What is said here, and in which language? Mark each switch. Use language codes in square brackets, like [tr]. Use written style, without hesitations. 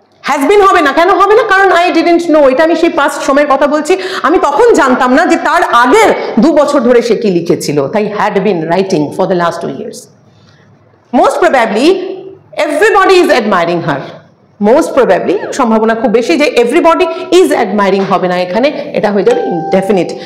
[en] has been [bn] হবে না, কেন হবে না? কারণ [en] I didn't know, [bn] এটা আমি সেই পাস্ট সময়ের কথা বলছি, আমি তখন জানতাম না যে তার আগের 2 বছর ধরে সে কি লিখেছিল, তাই [en] had been writing for the last 2 years। most probably everybody is admiring her। [bn] most probably সম্ভাবনা খুব বেশি যে [en] everybody is admiring [bn] হবে না, এখানে এটা হয়ে যাবে indefinite।